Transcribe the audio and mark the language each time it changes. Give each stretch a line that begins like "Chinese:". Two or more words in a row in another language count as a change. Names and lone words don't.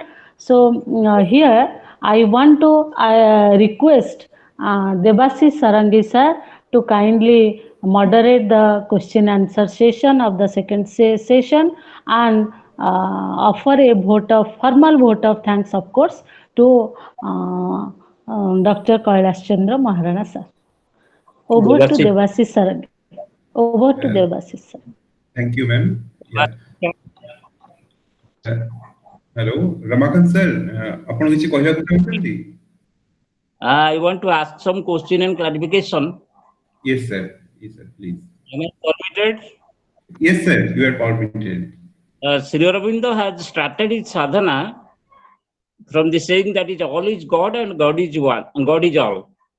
English: So here I want to request Debashish Sarangi sir to kindly moderate the question answer session of the second session, and offer a formal vote of thanks, of course, to Dr. Kailash Chandra Maharana sir. Over to Debashish Sarangi. Over to Debashish sir. Thank you, ma'am. Yeah. Hello, Ramakant sir.
Odia: ଆପଣ କିଛି କହିବାକୁ ଚାହୁଁଛନ୍ତି?
English: I want to ask some question and clarification. Yes, sir. Yes, sir. Please. Am I permitted? Yes, sir. You are permitted. Sri Aurobindo has started his sadhana from the saying that is all is God and God is one, and God is all.